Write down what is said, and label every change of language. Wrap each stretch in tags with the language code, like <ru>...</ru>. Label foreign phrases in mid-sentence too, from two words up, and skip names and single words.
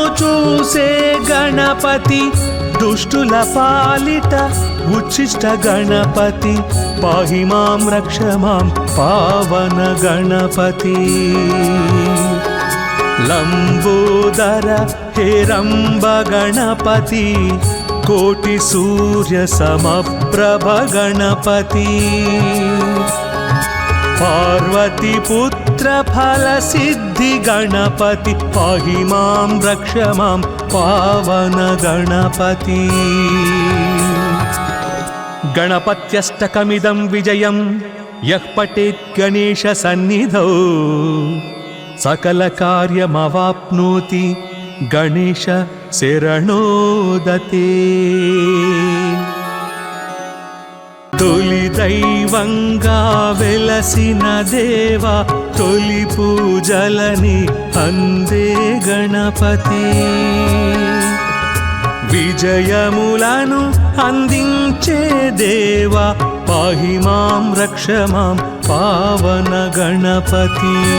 <te>చూసే గణపతి దుష్టుల పాలిట ఉచ్చిష్ట గణపతి</te> <sa>పాహి మాం రక్ష మాం</sa> <te>పావన గణపతి।</te> <sa>లంబోదర హేరంబ గణపతి కోటి సూర్య సమప్రభ గణపతి। पार्वती पुत्र फल सिद्धि गणपति पाहि मां रक्ष मां पावन गणपति। गणपत्यष्टकमिदं विजयं यः पठेत् गणेशसन्निधौ सकलकार्यमवाप्नोति गणेश शरणोदते।</sa> <te>తొలి దైవంగా వెలసిన దేవా తొలి పూజలని అందే గణపతి విజయములను అందించే దేవా</te> <sa>పాహి మాం రక్ష మాం</sa> <te>పావన గణపతి</te>